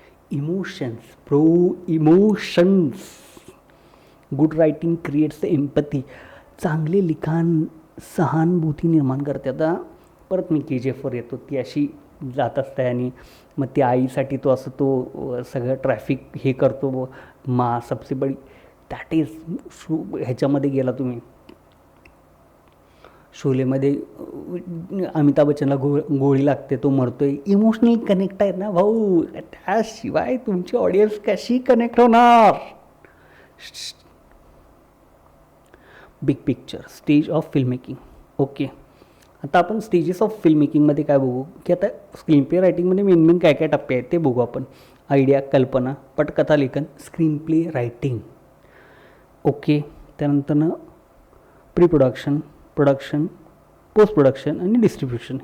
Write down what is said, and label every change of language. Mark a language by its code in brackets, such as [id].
[en] Emotions pro, emotions. Good writing creates the empathy. [mr] चांगले लिखाण सहानुभूती निर्माण करते. आता परत मी KGFवर येतो. ती अशी जात असते आणि मग त्या आईसाठी तो असं तो सगळं ट्रॅफिक हे करतो, [hi] मा सबसे बडी. [en] that is [mr] ह्याच्यामध्ये गेला तुम्ही, शोलेमध्ये अमिताभ बच्चनला गोळी लागते, तो मरतोय. इमोशनल कनेक्ट आहे ना भाऊ, त्याशिवाय तुमची ऑडियन्स कशी कनेक्ट होणार. [en] Big picture, stage of film making. [mr] Okay, आता आपण स्टेजेस ऑफ फिल्म मेकिंगमध्ये काय बघू की आता स्क्रीन प्ले रायटिंगमध्ये मेन काय काय टप्पे आहेत ते बघू आपण. आयडिया, कल्पना, पटकथा लेखन, screen play writing. Okay, त्यानंतरनं pre production, production, post production आणि डिस्ट्रीब्युशन.